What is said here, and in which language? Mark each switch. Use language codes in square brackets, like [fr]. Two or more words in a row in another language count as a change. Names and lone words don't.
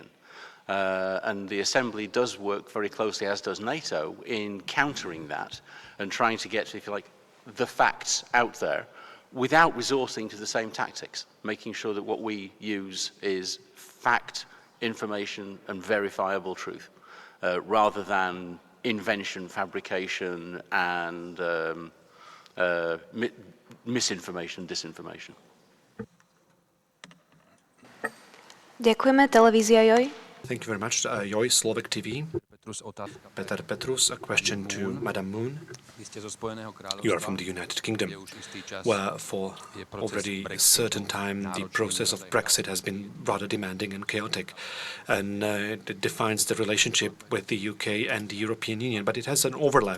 [en] And the Assembly does work very closely, as does NATO, in countering that and trying to get, if you like, the facts out there without resorting to the same tactics, making sure that what we use is fact, information, and verifiable truth, rather than invention, fabrication, and misinformation, disinformation. [sk] Ďakujeme. Televízia Joj. [en] Thank you very much. Joj, Slovak TV. Peter Petrus, a question to Madam Moon. You are from the United Kingdom, where for already a certain time the process of Brexit has been rather demanding and chaotic, and it defines the relationship with the UK and the European Union, but it has an overlap.